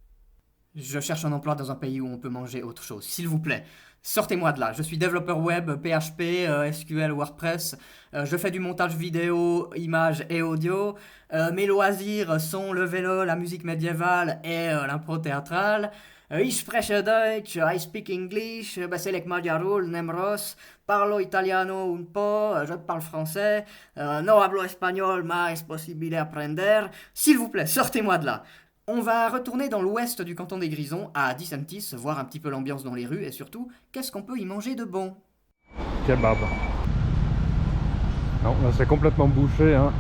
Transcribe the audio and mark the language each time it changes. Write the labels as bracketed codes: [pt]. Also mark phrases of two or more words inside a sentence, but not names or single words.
[fr] Je cherche un emploi dans un pays où on peut manger autre chose, s'il vous plaît. Sortez-moi de là, je suis développeur web, PHP, SQL, WordPress, je fais du montage vidéo, images et audio, mes loisirs sont le vélo, la musique médiévale et l'impro théâtrale. [de] Ich spreche Deutsch, [en] I speak English, [hu] beselek magyarul, nemros, [it] parlo italiano un po', [fr] je parle français, [es] no hablo espagnol, ma es posible aprender. [fr] S'il vous plaît, sortez-moi de là. On va retourner dans l'ouest du canton des Grisons, à Disentis, voir un petit peu l'ambiance dans les rues et surtout, qu'est-ce qu'on peut y manger de bon? Kebab. Non, là c'est complètement bouché, hein.